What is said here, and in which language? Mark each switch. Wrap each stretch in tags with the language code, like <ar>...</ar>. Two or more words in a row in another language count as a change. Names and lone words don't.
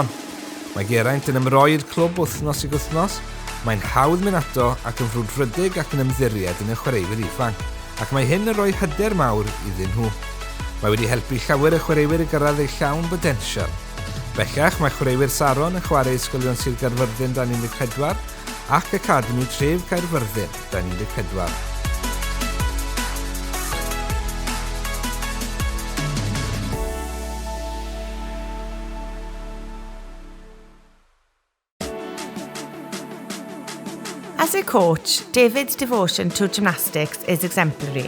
<cy>Mae Geraint yn ymroi'r clwb wythnos i wythnos, mae'n hawdd mynd ato ac yn frwdfrydig ac yn ymddiried yn y chwaraewyr ifanc, ac mae hyn yn rhoi hyder mawr iddyn nhw. Mae wedi helpu llawer y chwaraewyr i gyrraedd eu llawn botensial. Bellach mae chwaraewyr Saron yn chwarae ysgolion Sir Gaerfyrddin dan 14 ac Academi Tref Gaerfyrddin dan 14.</cy> <en>As a coach, David's devotion to gymnastics is exemplary.</en>